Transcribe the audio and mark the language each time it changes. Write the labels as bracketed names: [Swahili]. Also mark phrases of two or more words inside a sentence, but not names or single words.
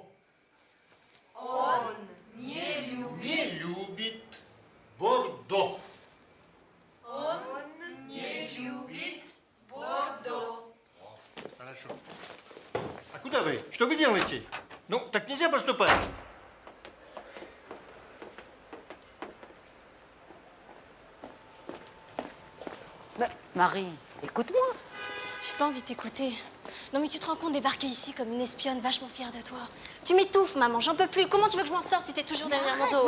[Russian] Он не любит Бордо. Он не любит Бордо. Хорошо. А куда вы? Что вы делаете? Ну, так нельзя поступать. [French] Marie, écoute-moi. J'ai pas envie de t'écouter. Non mais tu te rends compte débarquer ici comme une espionne vachement fière de toi. Tu m'étouffes, maman, j'en peux plus. Comment tu veux que je m'en sorte si t'es toujours derrière mon dos?